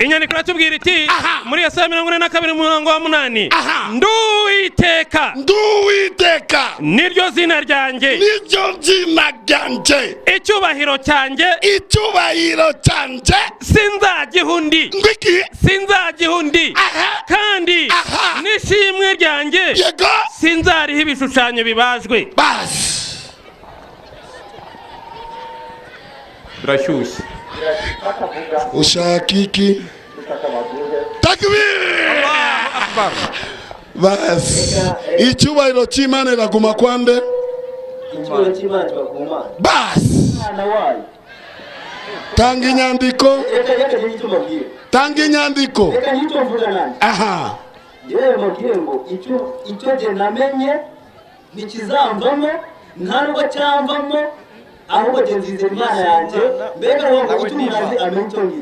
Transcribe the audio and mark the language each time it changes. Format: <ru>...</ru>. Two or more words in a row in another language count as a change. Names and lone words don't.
<rw>Inyandiko iratubwira iti muri Yesaya 42:8, Nduwiteka niryo zina ryanjye, icyubahiro cyanjye sinzagiha undi, kandi n'ishimwe ryanjye sinzariho ibishushanyo bibajwe. Birashyushye. Ushaka iki? Takbir!</rw> <ar>Allahu Akbar.</ar> <rw>Bas. Icyubahiro cy'Imana iraguma kwande? Icyubahiro cy'Imana kiguma. Bas. Tanga inyandiko. Tanga inyandiko. Aha. Yewe mubwire ngo icyo je namenye nikizamvamo, nta nubwo cyamvamo, ahubwo genzize Imana yanjye, mbega ngo umutumazi amenye ngiki.</rw>